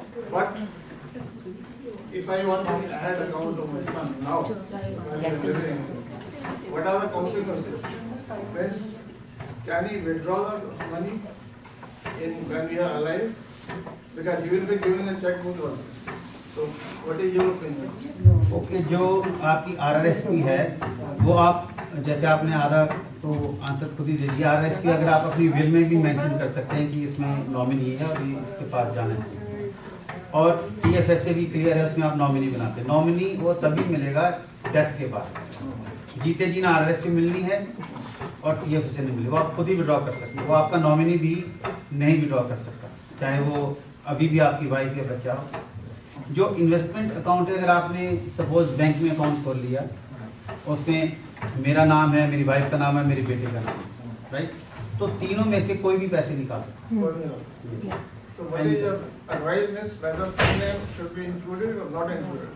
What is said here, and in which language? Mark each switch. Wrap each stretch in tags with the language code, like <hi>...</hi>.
<en>But, if I want to add account of my son now, while he is living, what are the consequences? Means, can he withdraw the money when we are alive? Because he will be given a checkbook also. So, what is your opinion?</en> <hi>Okay, जो आपकी RRSP है वो आप जैसे आपने आधा तो answer खुद ही दे दिया. RRSP अगर आप अपनी विल में भी मेंशन कर सकते हैं कि इसमें नॉमिनी है और ये इसके पास जाना चाहिए. और TFSA भी क्लियर है, उसमें आप नॉमिनी बनाते हैं. नॉमिनी वो तभी मिलेगा डेथ के बाद. जीते जी ना RRSP मिलनी है और TFSA नहीं मिलेगा, वो आप खुद ही विड्रॉ कर सकते हैं. वो आपका नॉमिनी भी नहीं विड्रॉ कर सकता, चाहे वो अभी भी आपकी वाइफ या बच्चा हो. जो इन्वेस्टमेंट अकाउंट है, अगर आपने सपोज बैंक में अकाउंट खोल लिया, उसमें मेरा नाम है, मेरी वाइफ का नाम है, मेरे बेटे का नाम है, राइट, तो तीनों में से कोई भी पैसे निकाल सकते हैं.</hi> <en>So what is your advice means whether surname should be included or not included?</en>